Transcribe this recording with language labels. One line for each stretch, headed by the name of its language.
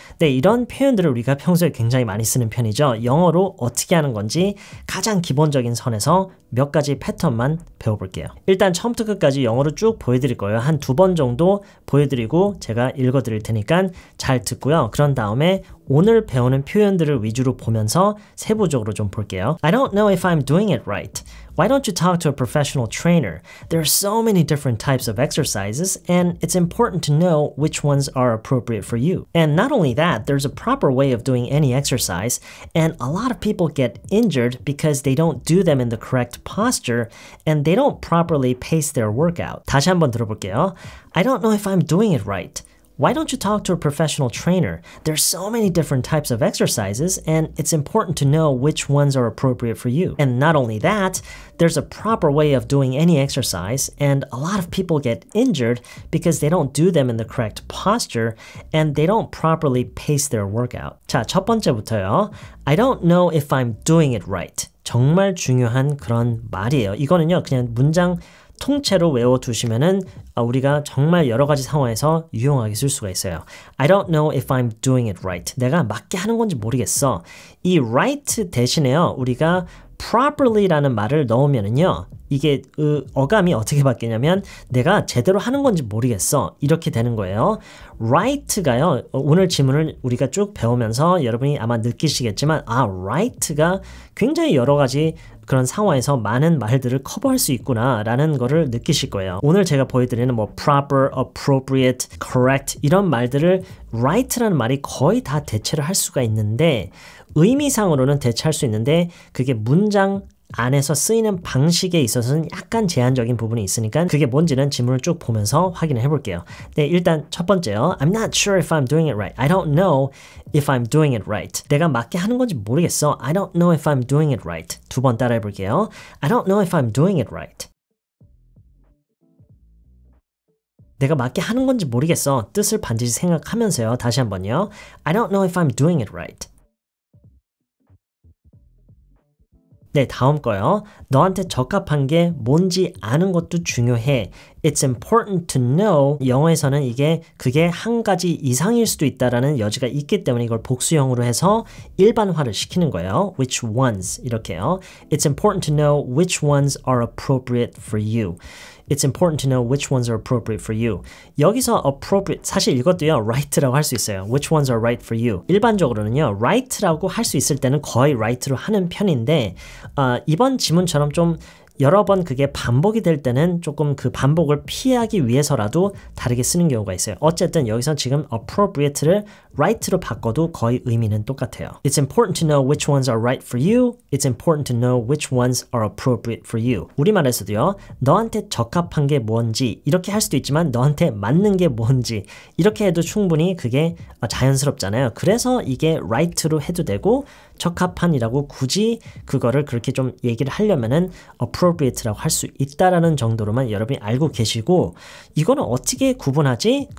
Korean: 네, 이런 표현들을 우리가 평소에 굉장히 많이 쓰는 편이죠. 영어로 어떻게 하는 건지 가장 기본적인 선에서 몇 가지 패턴만 배워볼게요. 일단 처음부터 끝까지 영어로 쭉 보여드릴 거예요. 한 2번 정도 보여드리고 제가 읽어드릴 테니까 잘 듣고요. 그런 다음에 오늘 배우는 표현들을 위주로 보면서 세부적으로 좀 볼게요.
English: I don't know if I'm doing it right. Why don't you talk to a professional trainer? There are so many different types of exercises, and it's important to know which ones are appropriate for you. And not only that, there's a proper way of doing any exercise, and a lot of people get injured because they don't do them in the correct posture, and they don't properly pace their workout.
Korean: 다시 한번 들어볼게요.
English: I don't know if I'm doing it right. Why don't you talk to a professional trainer? There's so many different types of exercises, and it's important to know which ones are appropriate for you. And not only that, there's a proper way of doing any exercise, and a lot of people get injured because they don't do them in the correct posture, and they don't properly pace their workout.
Korean: 자, 첫 번째부터요.
English: I don't know if I'm doing it right.
Korean: 정말 중요한 그런 말이에요. 이거는요, 그냥 문장 통째로 외워두시면은 우리가 정말 여러 가지 상황에서 유용하게 쓸 수가 있어요.
English: I don't know if I'm doing it right.
Korean: 내가 맞게 하는 건지 모르겠어. 이 right 대신에요, 우리가 properly라는 말을 넣으면은요, 이게 어감이 어떻게 바뀌냐면 내가 제대로 하는 건지 모르겠어. 이렇게 되는 거예요. right가요. 오늘 지문을 우리가 쭉 배우면서 여러분이 아마 느끼시겠지만 right가 굉장히 여러 가지 그런 상황에서 많은 말들을 커버할 수 있구나 라는 거를 느끼실 거예요. 오늘 제가 보여드리는 뭐 proper, appropriate, correct 이런 말들을 right라는 말이 거의 다 대체를 할 수가 있는데 의미상으로는 대체할 수 있는데 그게 문장 안에서 쓰이는 방식에 있어서는 약간 제한적인 부분이 있으니까 그게 뭔지는 지문을 쭉 보면서 확인을 해볼게요. 네, 일단 첫 번째요.
English: I'm not sure if I'm doing it right. I don't know if I'm doing it right.
Korean: 내가 맞게 하는 건지 모르겠어.
English: I don't know if I'm doing it right.
Korean: 두 번 따라해 볼게요.
English: I don't know if I'm doing it right.
Korean: 내가 맞게 하는 건지 모르겠어. 뜻을 반드시 생각하면서요. 다시 한번요.
English: I don't know if I'm doing it right.
Korean: 네, 다음 거요. 너한테 적합한 게 뭔지 아는 것도 중요해.
English: It's important to know.
Korean: 영어에서는 그게 한 가지 이상일 수도 있다라는 여지가 있기 때문에 이걸 복수형으로 해서 일반화를 시키는 거예요.
English: Which ones
Korean: 이렇게요.
English: It's important to know which ones are appropriate for you. It's important to know which ones are appropriate for you.
Korean: 여기서 appropriate, 사실 이것도요, right라고 할 수 있어요.
English: Which ones are right for you.
Korean: 일반적으로는요, right라고 할 수 있을 때는 거의 right로 하는 편인데, 이번 지문처럼 좀 여러 번 그게 반복이 될 때는 조금 그 반복을 피하기 위해서라도 다르게 쓰는 경우가 있어요. 어쨌든 여기서 지금 appropriate를 right로 바꿔도 거의 의미는 똑같아요.
English: It's important to know which ones are right for you. It's important to know which ones are appropriate for you.
Korean: 우리말에서도요. 너한테 적합한 게 뭔지 이렇게 할 수도 있지만 너한테 맞는 게 뭔지 이렇게 해도 충분히 그게 자연스럽잖아요. 그래서 이게 right로 해도 되고 적합한이라고 굳이 그거를 그렇게 좀 얘기를 하려면은 appropriate라고 할 수 있다라는 정도로만 여러분이 알고 계시고 이거는 어떻게 구분하지?